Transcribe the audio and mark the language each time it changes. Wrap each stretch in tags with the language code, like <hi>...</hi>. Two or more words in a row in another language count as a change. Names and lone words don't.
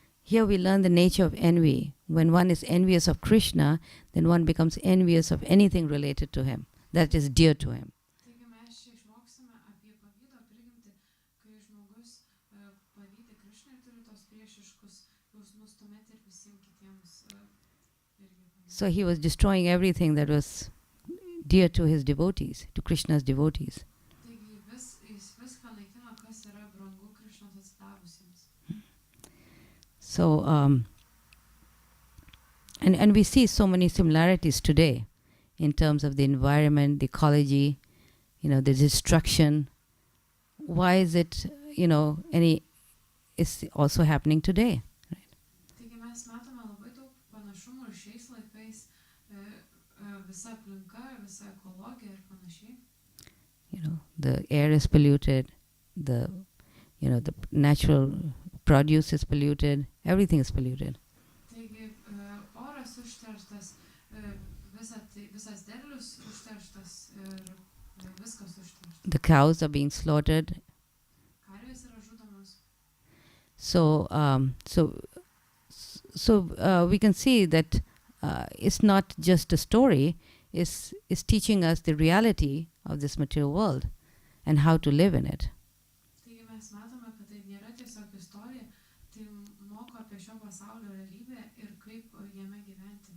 <en>Here we learn the nature of envy. When one is envious of Krishna, then one becomes envious of anything related to him, that is dear to him.</en> <lt>Taigi mes čia išmoksime apie pavydo prigimtį, kai žmogus pavydi Krišnai ir turi tos priešiškus jausmus, tuomet ir visiems kitiems irgi.</lt> <en>So he was destroying everything that was dear to his devotees, to Krishna's devotees.</en> <lt>Taigi jis viską naikino, kas yra brangu Krišnos atsidavusiems.</lt> <en>So, and we see so many similarities today in terms of the environment, the ecology, the destruction. Why is it, it's also happening today?</en> <lt>Taigi mes matome labai daug panašumų ir šiais laikais visa aplinka, visa ekologija ir panašiai.</lt> <en>The air is polluted, the natural produce is polluted, everything is polluted.</en> <lt>Taigi oras užterštas, visas derlius užterštas ir viskas užterštas.</lt> <en>The cows are being slaughtered.</en> <lt>Karvės yra žudomos.</lt> <en>So we can see that it's not just a story, it's teaching us the reality of this material world and how to live in it.</en> <lt>Taigi mes matome, kad tai nėra tiesiog istorija, tai moko apie šio pasaulio realybę ir kaip jame gyventi.</lt>